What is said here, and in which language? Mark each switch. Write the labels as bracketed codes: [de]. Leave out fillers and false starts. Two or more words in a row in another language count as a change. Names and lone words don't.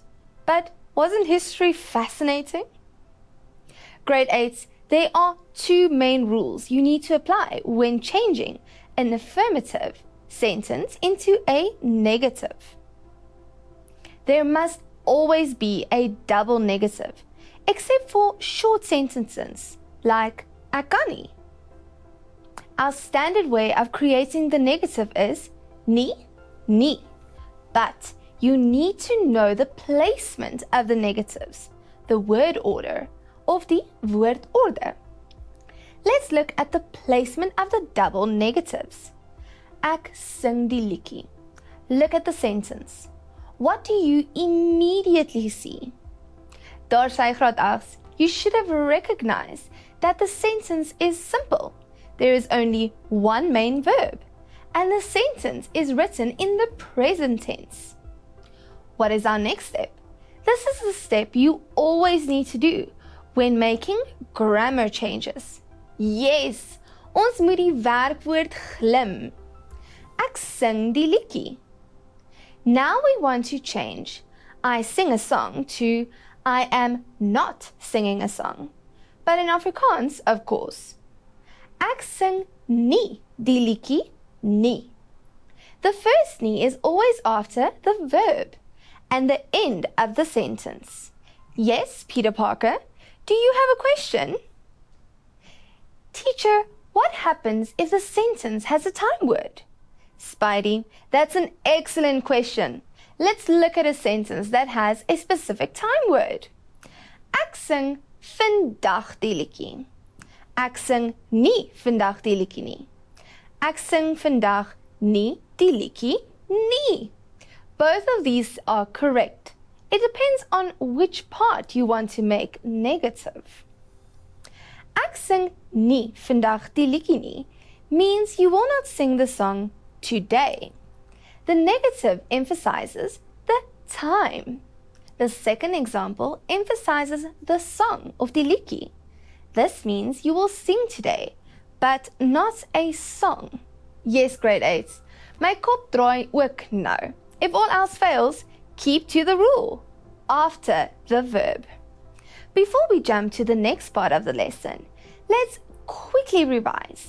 [en] But wasn't history fascinating? Grade 8, there are two main rules you need to apply when changing an affirmative sentence into a negative. There must always be a double negative, except for short sentences like [af] ek kan nie. [en] Our standard way of creating the negative is [af] nie, nie. [en] But you need to know the placement of the negatives, the word order, of the woordorde. Let's look at the placement of the double negatives. [af] Ek sing die liedjie. [en] Look at the sentence. What do you immediately see? [af] Daar sy graad 8, [en] you should have recognized that the sentence is simple. There is only one main verb, and the sentence is written in the present tense. What is our next step? This is the step you always need to do when making grammar changes. Yes, [af] ons moet die werkwoord glim. Ek sing die liedjie. [en] Now we want to change I sing a song to I am not singing a song. But in Afrikaans, of course. [af] Ek sing nie die liedjie nie. [en] The first nie is always after the verb and the end of the sentence. Yes, Peter Parker, do you have a question? Teacher, what happens if the sentence has a time word? Spidey, that's an excellent question. Let's look at a sentence that has a specific time word. [af] Ek sing vandag die liedjie. Ek sing nie vandag die liedjie nie. Ek sing vandag nie die liedjie nie. [en] Both of these are correct. It depends on which part you want to make negative. [af] Ek sing nie vandag die liedjie nie [en] means you will not sing the song today. The negative emphasizes the time. The second example emphasizes the song of [af] die liedjie. [en] This means you will sing today, but not a song. Yes, [af] grade 8. My kop draai ook nou. [en] If all else fails, keep to the rule. After the verb. Before we jump to the next part of the lesson, let's quickly revise.